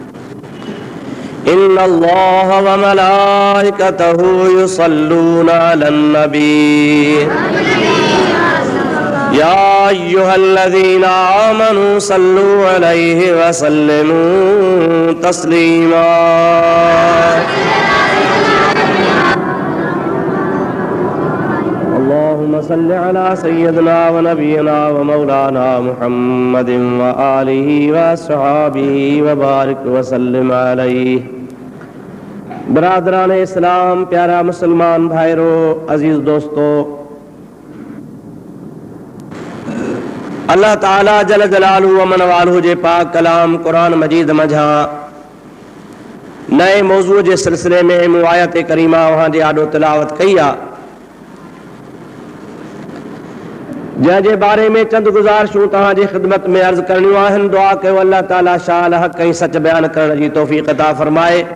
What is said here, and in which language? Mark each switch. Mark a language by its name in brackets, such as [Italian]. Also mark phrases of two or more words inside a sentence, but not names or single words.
[Arabic] إن الله وملائكته يصلون على النبي يا أيها الذين آمنوا صلوا عليه وسلموا تسليما. اللهم صل على سيدنا ونبينا ومولانا محمد وآله وصحابه وبارك وسلم عليه. [Urdu] برادران اسلام، [Sindhi] प्यारा मुसलमान भाइरों, अजीज दोस्तों, अल्लाह ताला [Arabic] جل جلاله و عم نواله [Sindhi] जे पाक कलाम कुरान मजीद मझा नए मौजू जे सिलसिले में मुआयत करीमा वहां जे आॾो तिलावत कई आहे, जंहिंजे बारे में चंद गुज़ारिशूं तव्हां जी ख़िदमत में अर्ज़ करणियूं आहिनि। दुआ कयो अल्लाह ताला शाल हक़ ऐं सच बयान करण जी तौफ़ीक़ अता फ़रमाए।